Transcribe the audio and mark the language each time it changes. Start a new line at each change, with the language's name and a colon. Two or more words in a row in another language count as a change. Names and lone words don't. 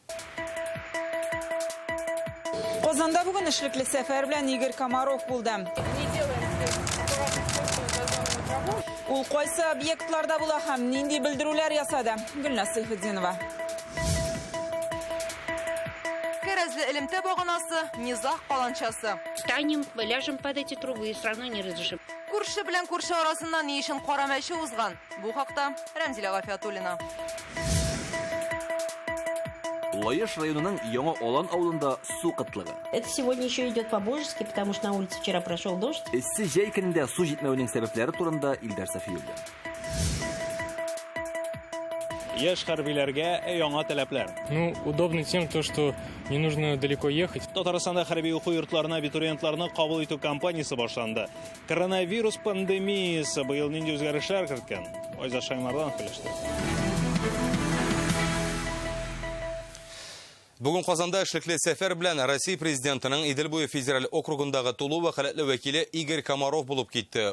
Tatar: Казанда бүген эшлекле сәфәр белән Игорь Комаров булды. Ул кайсы объектларда була һәм нинди белдерүләр ясады? Гөлназ Сайфетдинова. Кәрәзле элемтә баганасы, низах каланчасы.
Russian: Станем, ляжем под эти трубы и страну не разрешим.
Tatar: Күрше белән күрше арасында ни өчен кара мәче узган? Бу хакта Рәмзилә Гафиятуллина. Лаеш районының Яңа Алан авылында су кытлыгы.
Russian: Это сегодня еще идет по-божески, потому что на улице вчера прошел дождь.
Tatar: Эссе җәй көнендә су җитмәүнең сәбәпләре турында Илдар Сафиуллин. Яшь хәрбиләргә яңа таләпләр.
Russian: Удобно тем, что не нужно далеко ехать.
Tatar: Татарстанда хәрби уку йортларына абитуриентларны кабул итү кампаниясе башланды. Коронавирус пандемиясе быел нинди үзгәрешләр керткән? Айза Шаймардан килеште. Бүген Казанда эшлекле сәфәр белән Россия президентының Идел буе федераль округындагы тулы вәкаләтле вәкиле Игорь Комаров булып китте.